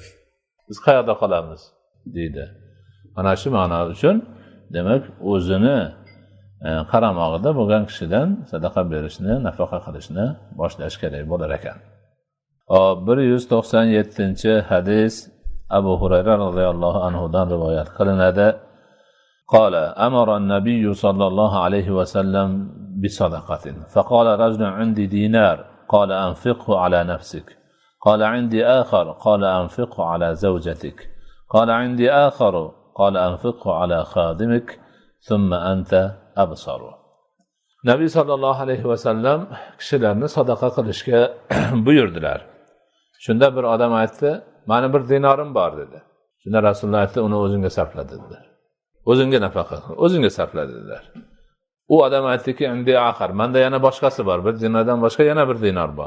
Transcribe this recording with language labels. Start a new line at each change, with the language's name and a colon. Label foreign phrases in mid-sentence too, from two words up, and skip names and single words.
Uzbek: Biz qayerda qolamiz deydi. Mana shu ma'no uchun demak o'zini qaramog'ida bo'lgan kishidan sadaqa berishni, nafaqa qilishni boshlash kerak bo'lar ekan. 197-hadis Abu Hurayra
Arabic: رضي الله عنه
Uzbek: dan rivoyat qilinadi.
Arabic: قال أمر النبي صلى الله عليه وسلم بصدقة. فقال رجل عندي دينار قال أنفقه على نفسك. قال عندي آخر قال أنفقه على زوجتك. قال عندي آخر قال أنفقه على خادمك ثم أنت أبصر.
Uzbek: Nabiy
Arabic: صلى الله عليه وسلم
Uzbek: kishilarni sadaqa qilishga buyurdilar. Shunda bir odam aytdi, "Mani bir dinorim bor" dedi. Shunda Rasululloh aytdi, "Uni o'zingga sarfla" dedilar. "O'zingga nafaqa qil, o'zingga sarfla" dedilar. U odam aytdiki, "Endi axir, menda yana boshqasi bor, bir dinordan boshqa yana bir dinor bor.